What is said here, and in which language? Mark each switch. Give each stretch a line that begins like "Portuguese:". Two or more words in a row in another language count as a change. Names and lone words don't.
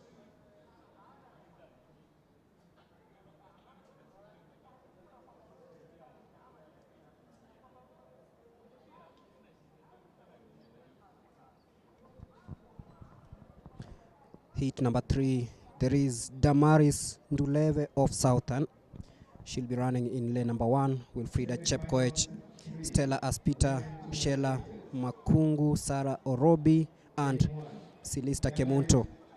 English: Heat number 3, there is Damaris Nduleve of Southern. She'll be running in lane number 1. Wilfrida Chepkoech, Stella Aspita, Sheila Makungu, Sarah Orobi, and Silista Kemunto.